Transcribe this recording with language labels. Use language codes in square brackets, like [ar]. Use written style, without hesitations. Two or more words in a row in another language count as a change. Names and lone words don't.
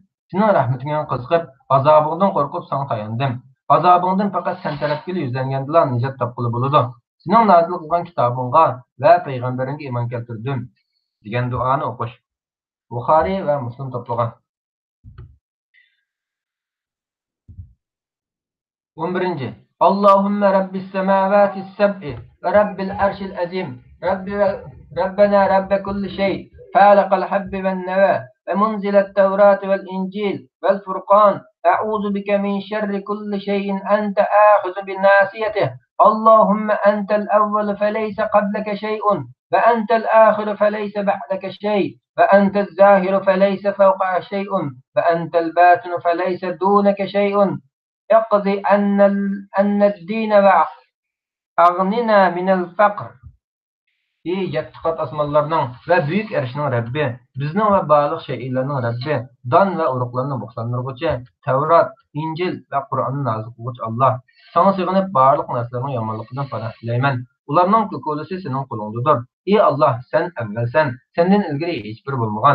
[uz] Sening rahmatingga qiziqib, azobingdan qo'rqib sana tayandim. Azobingdan faqat sen tarafga yuzlangandila nijot topqili bo'ladi. Sening nozil qilgan kitobingga va payg'ambaringga iymon keltirdim degan duoni o'qish. Buxoriy va Muslim to'plagan. 11. [ar] اللهم رب السماوات السبع ورب العرش العظيم. ربنا رب كل شيء. فالق الحب والنوى ومنزل التوراة والإنجيل والفرقان أعوذ بك من شر كل شيء أنت آخذ بناصيته اللهم أنت الأول فليس قبلك شيء وأنت الآخر فليس بعدك شيء وأنت الظاهر فليس فوقك شيء وأنت الباطن فليس دونك شيء اقضي أن الدين وأغننا من الفقر. [uz] Ey yetti qat asmanlarning va buyuk erishning Rabbi, bizning va barliq shay'larning Rabbi, don va urug'larni buxlandirguvchi, Tavrat, Injil va Qur'onni nozil qilguvchi Allah. Sana sig'inib barliq narsalarning yomonligidan panoh tilayman. Ularning ko'kolisi sening qo'lingdadir. Ey Allah, sen avvalsan, sendan ilgari hech biri bo'lmagan.